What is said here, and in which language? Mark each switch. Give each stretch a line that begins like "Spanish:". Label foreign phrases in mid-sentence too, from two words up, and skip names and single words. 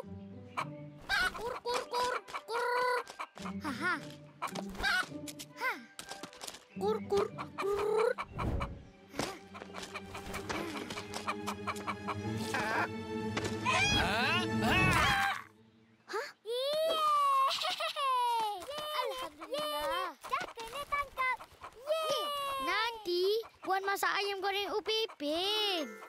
Malay: Kur kur kur kur. Ha ha. Ha. Kur kur kur. Hah? Yeay! Alhamdulillah. Dah kena tangkap. Yeay! Nanti Puan masak ayam goreng Upipin.